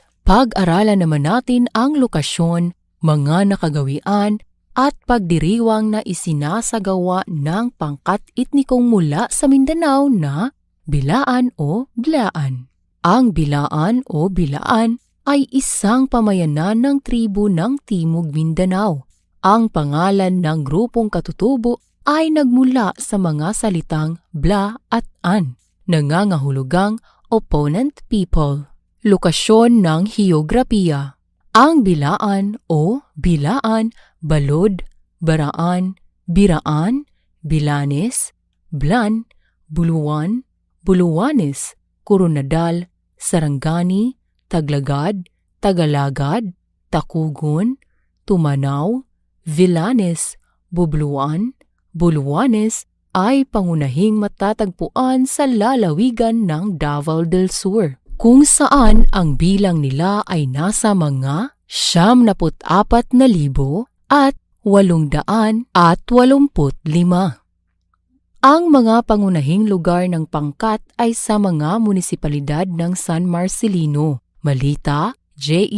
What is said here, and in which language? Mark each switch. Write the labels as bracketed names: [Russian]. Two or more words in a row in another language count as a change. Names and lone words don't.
[Filipino] Pag-aralan naman natin ang lokasyon, mga nakagawian, at pagdiriwang na isinasagawa ng pangkat etnikong mula sa Mindanao na Bilaan o Blaan. Ang Bilaan o Bilaan ay isang pamayanan ng tribo ng Timog Mindanao. Ang pangalan ng grupong katutubo ay nagmula sa mga salitang bla at an, nangangahulugang [English] opponent people. [Filipino] Lokasyon ng heograpiya. Ang bilaan o bilaan, balod, baraan, biraan, bilanes, blan, buluan, buluwanes, Coronadal, Sarangani, Taglagad, Tagalagad, Takugon, Tumanaw, Villanes, Bubluan, Buluanes ay pangunahing matatagpuan sa lalawigan ng Davao del Sur, kung saan ang bilang nila ay nasa mga 74,885. Ang mga pangunahing lugar ng pangkat ay sa mga munisipalidad ng San Marcelino, Malita, J.E.